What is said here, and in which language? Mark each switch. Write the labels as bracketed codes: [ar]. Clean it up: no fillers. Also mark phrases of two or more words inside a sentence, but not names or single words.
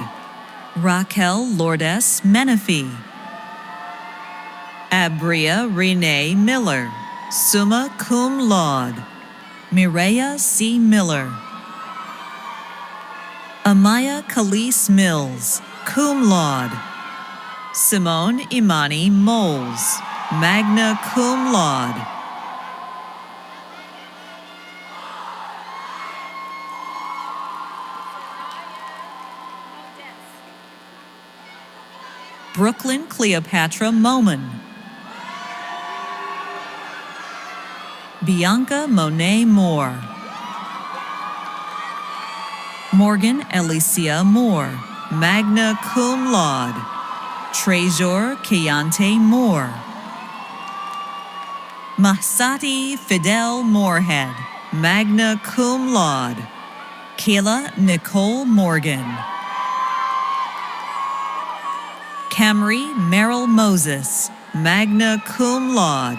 [en] Raquel Lourdes Menifee. Abria Renee Miller, [la] summa cum laude. [en] Mireya C. Miller. Amaya Khalees Mills, [la] cum laude. [en] Simone Imani Moles, [la] magna cum laude. [en] Brooklyn Cleopatra Moman. Bianca Monet Moore. Morgan Alicia Moore, [la] magna cum laude. [en] Trezor Keontae Moore. Mahsati Fidel Moorhead, [la] magna cum laude. [en] Kayla Nicole Morgan. Camry Merrill Moses, [la] magna cum laude.